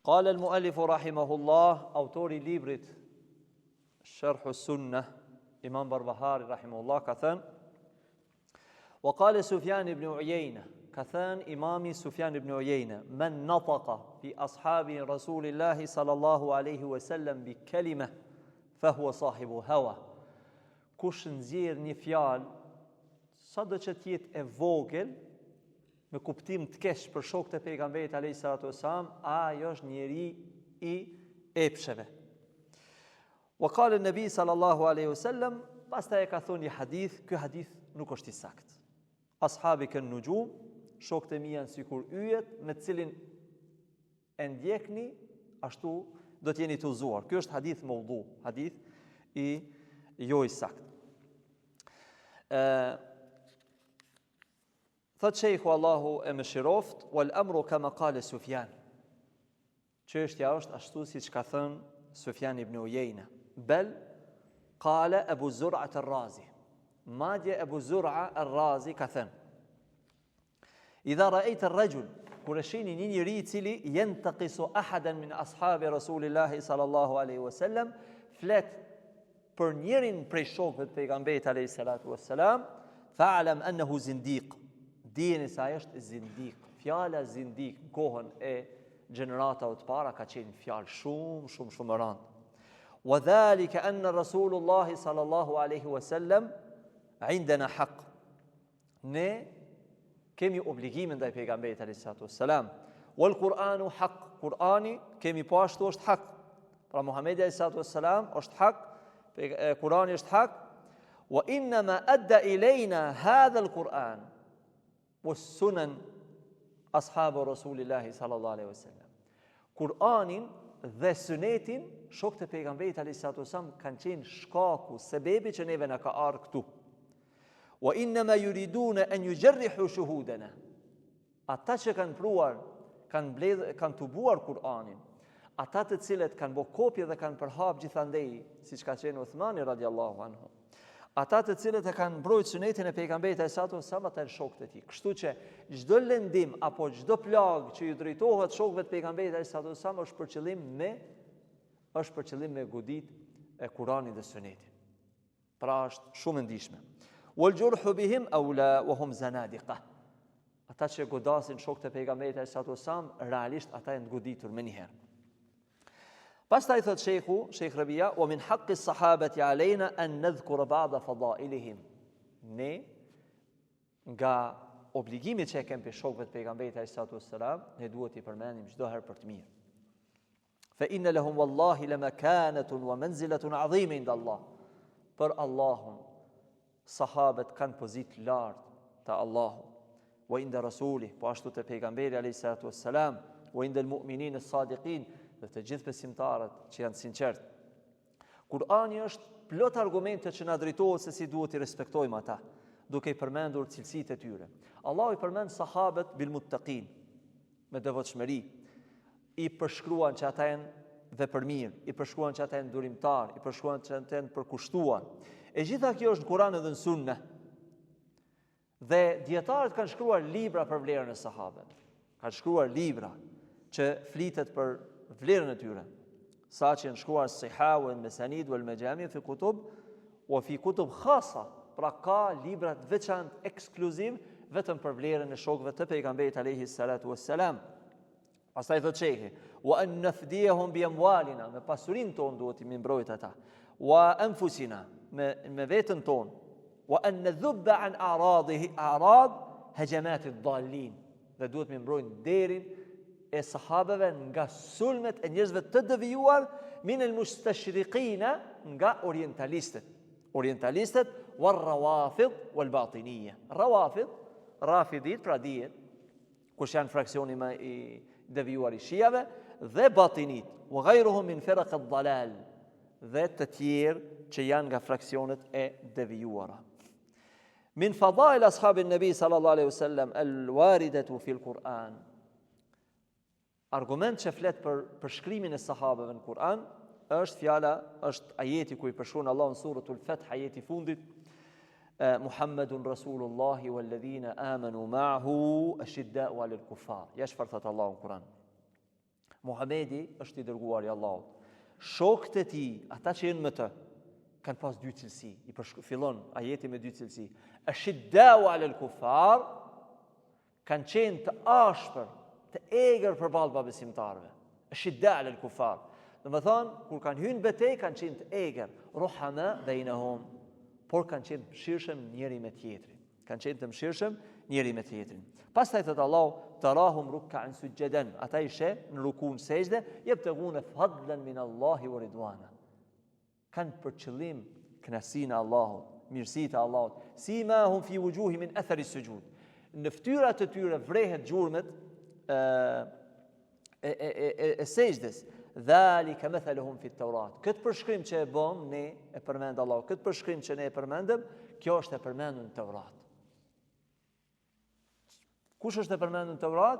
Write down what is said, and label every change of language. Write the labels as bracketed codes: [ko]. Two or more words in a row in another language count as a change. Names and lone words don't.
[ar] قال المؤلف رحمه الله, [sq] autori i librit Sharh as-Sunnah, Imam Barbahari rahimahullah ka thënë: [ar] وقال سفيان بن عيينة, [sq] ka thënë imami Sufyan ibn Uyayna, [ar] من نطق في أصحاب رسول الله صلى الله عليه وسلم بكلمة فهو صاحب هوى. [sq] Kush nxjerr një fjalë, sado që të jetë e vogël, me kuptim të keq për shokët e pejgamberit [ar] عليه الصلاة والسلام, [sq] ai është njeri i epsheve. [ar] وقال النبي صلى الله عليه وسلم, [sq] pastaj e ka thonë një hadith, ky hadith nuk është i saktë. [ar] أصحابي كالنجوم, [sq] shokët e mi janë sikur yjet, me të cilin e ndjekni, ashtu do të jeni të udhëzuar. Ky është hadith maudhu, hadith i jo i saktë. Thot shejhu Allahu e mëshiroft, [ar] والأمر كما قال سفيان. [sq] Çështja është ashtu siç ka thënë Sufjan ibn Uyayna. [ar] بل قال أبو زرعة الرازي. [sq] Madje Abu Zur'a ar-Razi ka thënë: [ar] إذا رأيت الرجل, [sq] kur e shihni një njeri i cili [ar] ينتقص أحدا من أصحاب رسول الله صلى الله عليه وسلم, [sq] flet për njërin prej shokëve të pejgamberit [ar] عليه الصلاة والسلام, فاعلم أنه زنديق. [sq] Dijeni se ai është zindik. Fjala zindik në kohën e gjeneratave të para ka qenë fjalë shumë e rëndë. [ar] وذلك أن رسول الله صلى الله عليه وسلم عندنا حق. [sq] Ne kemi obligimin ndaj pejgamberit [ar] عليه الصلاة والسلام. والقرآن حق. [sq] Kur'ani kemi po ashtu është haq. Pra Muhamedi [ar] عليه الصلاة والسلام [sq] është haq, Kur'ani është haq. [ar] وإنما أدى إلينا هذا القرآن والسنن أصحاب رسول الله صلى الله عليه وسلم. [sq] Kur'anin dhe sunetin shokët e pejgamberit [ar] عليه الصلاة والسلام [sq] kanë qenë shkaku, sebebi që neve na ka ardhur këtu. [ar] وإنما يريدون أن يجرحوا شهودنا. [sq] Ata që kanë pruar, kanë tubuar Kur'anin, ata të cilët kanë bërë kopje dhe kanë përhap gjithandej, siç ka qenë Uthmani [ar] رضي الله عنه. [sq] Ata të cilët e kanë mbrojtur sunetin e pejgamberit [ar] عليه الصلاة والسلام, [sq] ata janë shokët e tij. Kështu që çdo lëndim apo çdo plagë që ju drejtohet shokëve të pejgamberit [ar] عليه الصلاة والسلام [sq] është për qëllim me godit e Kuranit dhe sunetit. Pra është shumë e ndihshme. [ar] والجرح بهم أولى وهم زنادقة. [sq] Ata që godasin shokët e pejgamberit [ar] عليه الصلاة والسلام, [sq] realisht ata janë goditur më një herë. Pastaj thot Sheikh Rabia, [ar] ومن حق الصحابة علينا أن نذكر بعض فضائلهم. [sq] Ne nga obligimi që kemi për shokëve të pejgamberit [ar] عليه الصلاة والسلام, [sq] ne duhet i përmendim çdo herë për të mirë. [ar] فإن لهم والله لمكانة ومنزلة عظيمة عند الله. [sq] Për Allahun, sahabët kanë pozitë lartë te Allahu, [ar] وعند رسوله, [sq] po ashtu te pejgamberi [ar] عليه الصلاة والسلام وعند المؤمنين الصادقين, [sq] dhe të gjithë besimtarët që janë sinqert. Kur'ani është plot argumente që na drejtohet se si duhet i respektojmë ata, duke i përmendur cilësitë e tyre. Allahu i përmend sahabët [ar] بالمتقين, [sq] me devotshmëri, i përshkruan që ata janë vepërmirë, i përshkruan që ata janë durimtar, i përshkruan që ata janë përkushtuar. E gjitha kjo është në Kur'an dhe në Sunne. Dhe dietarët kanë shkruar libra për vlerën e sahabëve. Kanë shkruar libra që flitet për vlerën e tyre. Sa që janë shkruar [ar] الصحاح والمسانيد والمجامع في كتب وفي كتب خاصة, [sq] pra ka libra të veçantë ekskluziv vetëm për vlerën e shokëve të pejgamberit [ar] عليه الصلاة والسلام. [sq] Pastaj thotë Sheikhi, [ar] وأن نفديهم بأموالنا, [sq] me pasurinë tonë duhet i mbrojt ata. [ar] وأنفسنا, [sq] me veten tonë. [ar] وأن نذب عن أعراض هجمات الضالين, [sq] dhe duhet me mbrojnë derin e sahabeve nga sulmet e njerëzve të devijuar, [ar] من المستشرقين, [sq] nga orientalistët [ar] والروافض والباطنية. Rawafid, [sq] rafidit, pra dihet kush janë fraksioni më i devijuar i shijave, dhe batinit, [ar] وغيرهم من فرق الضلال, [sq] dhe të tjerë që janë nga fraksionet e devijuara. [ar] من فضائل أصحاب النبي صلى الله عليه وسلم الواردة في القرآن. [sq] Argument që flet për shkrimin e sahabeve në Kur'an është ajeti ku i përshkruan Allahu në suratul Fath, ajeti fundit, [ar] محمد رسول الله والذين آمنوا معه أشداء على الكفار. [sq] Ja çfarë thot Allahu në Kur'an. Muhamedi është i dërguar i Allahut. Shokët e tij, ata që janë me të, kanë pas dy cilësi. Fillon ajeti me dy cilësi. [ar] أشداء على الكفار, [sq] kanë qenë të ashpër, të egër përballë pabesimtarëve. [ar] أشداء على الكفار. [sq] Domethënë, kur kanë hyrë në betejë, kanë qenë të egër, [ar] رحماء بينهم, [sq] por kanë qenë të mëshirshëm njëri me tjetrin. Kanë qenë të mëshirshëm njëri me tjetrin. Pastaj thot Allahu, [ar] تراهم ركعا سجدا, [sq] ata ishe në rukun sejdë, [ar] يبتغون فضلا من الله ورضوانا. [sq] Kanë për qëllim kënaqësinë e Allahut, mirësitë e Allahut. [ar] سيماهم في وجوههم من أثر السجود. [sq] Në fytyrat e tyre vrehet gjurmët e sejdës. [ar] ذلك مثلهم في التوراة. [sq] Këtë përshkrim që e bëm ne e përmend Allahu. Këtë përshkrim që ne e përmendëm, kjo është e përmendur në Taurat. Kush është e përmendur në Taurat?